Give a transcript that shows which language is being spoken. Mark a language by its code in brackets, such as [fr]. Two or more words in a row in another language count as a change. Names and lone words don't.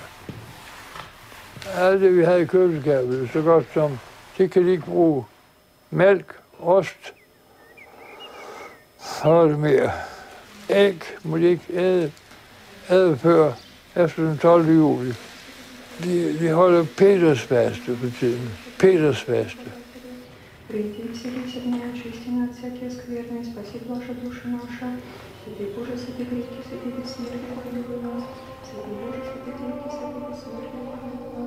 [da] Alt det, vi havde i køleskabet, så godt som, det kan de ikke bruge. Mælk, ost, og det mere. Æg må de ikke æde før efter den 12. juli. De holder Petersfaste på tiden. Petersfaste. [ru] Прийди, вселися в меня, очисти меня от всякие скверны, спаси ваши души наши. Святый Боже, святый крепкий, святый бессмертный, помилуй нас. Святый Боже, святый крепкий, святый бессмертный, помилуй нас.